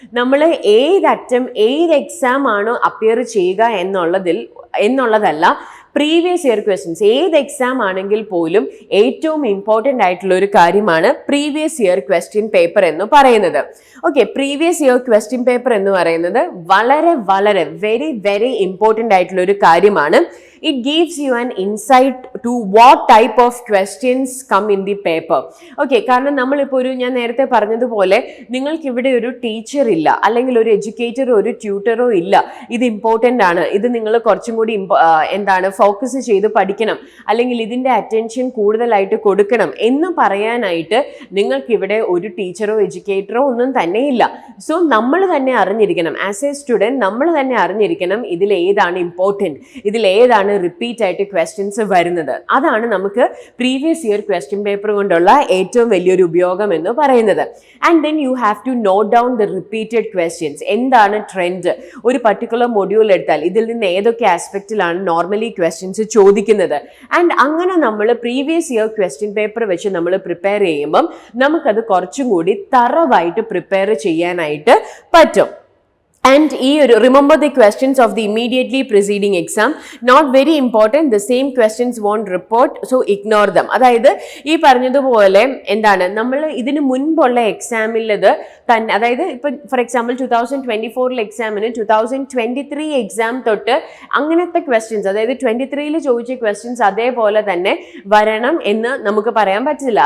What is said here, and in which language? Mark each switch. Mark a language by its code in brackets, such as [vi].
[ml] നമ്മൾ ഏത് എക്സാം ആണോ അപ്പിയർ ചെയ്യുക എന്നുള്ളതല്ല, പ്രീവിയസ് ഇയർ ക്വസ്റ്റ്യൻസ് ഏത് എക്സാം ആണെങ്കിൽ പോലും ഏറ്റവും ഇമ്പോർട്ടൻ്റ് ആയിട്ടുള്ള ഒരു കാര്യമാണ് പ്രീവിയസ് ഇയർ ക്വസ്റ്റ്യൻ പേപ്പർ എന്ന് പറയുന്നത്. Okay, previous year question paper എന്ന് പറയുന്നത് വളരെ വളരെ വെരി വെരി ഇമ്പോർട്ടൻ്റ് ആയിട്ടുള്ള ഒരു കാര്യമാണ്. [en] It gives you an insight to what type of questions come in the paper. [ml] Okay, കാരണം നമ്മളിപ്പോൾ ഞാൻ നേരത്തെ പറഞ്ഞതുപോലെ നിങ്ങൾക്ക് ഇവിടെ ഒരു ടീച്ചർ ഇല്ല, അല്ലെങ്കിൽ ഒരു എഡ്യൂക്കേറ്ററോ ഒരു ട്യൂട്ടറോ ഇല്ല, ഇത് ഇമ്പോർട്ടൻ്റ് ആണ്, ഇത് നിങ്ങൾ കുറച്ചും കൂടി ഫോക്കസ് ചെയ്ത് പഠിക്കണം, അല്ലെങ്കിൽ ഇതിൻ്റെ അറ്റൻഷൻ കൂടുതലായിട്ട് കൊടുക്കണം എന്ന് പറയാനായിട്ട് നിങ്ങൾക്കിവിടെ ഒരു ടീച്ചറോ എഡ്യൂക്കേറ്ററോ ഒന്നും തന്നെ ഇല്ല. സോ നമ്മൾ തന്നെ അറിഞ്ഞിരിക്കണം, ആസ് എ സ്റ്റുഡൻറ് നമ്മൾ തന്നെ അറിഞ്ഞിരിക്കണം ഇതിൽ ഏതാണ് ഇമ്പോർട്ടൻറ്റ്, ഇതിൽ ഏതാണ് റിപ്പീറ്റ് ആയിട്ട് ക്വസ്റ്റ്യൻസ് വരുന്നത്. അതാണ് നമുക്ക് പ്രീവിയസ് ഇയർ ക്വസ്റ്റ്യൻ പേപ്പർ കൊണ്ടുള്ള ഏറ്റവും വലിയൊരു ഉപയോഗം എന്ന് പറയുന്നത്. [en] And then you have to note down the repeated questions. [ml] എന്താണ് ട്രെൻഡ്? ഒരു പർട്ടിക്കുലർ മൊഡ്യൂൾ എടുത്താൽ ഇതിൽ നിന്ന് ഏതൊക്കെ ആസ്പെക്റ്റിലാണ് നോർമലി ക്വസ്റ്റ്യൻസ് ചോദിക്കുന്നത്. ആൻഡ് അങ്ങനെ നമ്മൾ പ്രീവിയസ് ഇയർ ക്വസ്റ്റ്യൻ പേപ്പർ വെച്ച് നമ്മൾ പ്രിപ്പയർ ചെയ്യുമ്പം നമുക്കത് കുറച്ചും കൂടി തറവായിട്ട് പ്രിപ്പയർ ചെയ്യാനായിട്ട് പറ്റും. [en] And remember the questions of the immediately preceding exam, not very important, the same questions won't report, so ignore them. [ml] അതായത് ഈ പറഞ്ഞതുപോലെ എന്താണ് നമ്മൾ ഇതിന് മുൻപുള്ള എക്സാമിൽ തന്നെ, അതായത് ഇപ്പം ഫോർ എക്സാമ്പിൾ 2024 എക്സാമിന് 2023 എക്സാം തൊട്ട് അങ്ങനത്തെ ക്വസ്റ്റ്യൻസ്, അതായത് 23 ചോദിച്ച ക്വസ്റ്റ്യൻസ് അതേപോലെ തന്നെ വരണം എന്ന് നമുക്ക് പറയാൻ പറ്റില്ല.